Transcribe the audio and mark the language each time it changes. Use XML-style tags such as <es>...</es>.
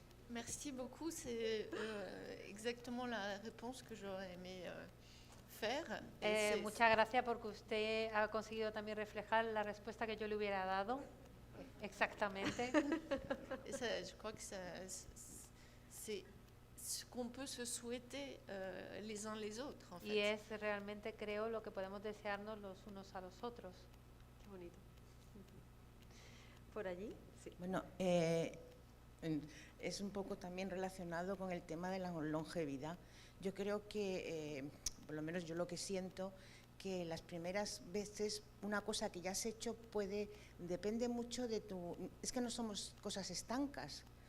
<fr>Merci beaucoup, c'est exactement la réponse que j'aurais aimé faire.</fr> <es>Muchas gracias porque usted ha conseguido también reflejar la respuesta que yo le hubiera dado. Exactamente.</es> <fr>Je crois que c'est ce qu'on peut se souhaiter les uns les autres, en fait.</fr> <es>Y es realmente, creo, lo que podemos desearnos los unos a los otros. Qué bonito. ¿Por allí? Sí. Bueno, es un poco también relacionado con el tema de la longevidad. Yo creo que, por lo menos yo lo que siento, que las primeras veces una cosa que ya has hecho depende mucho de es que no somos cosas estancas.</es>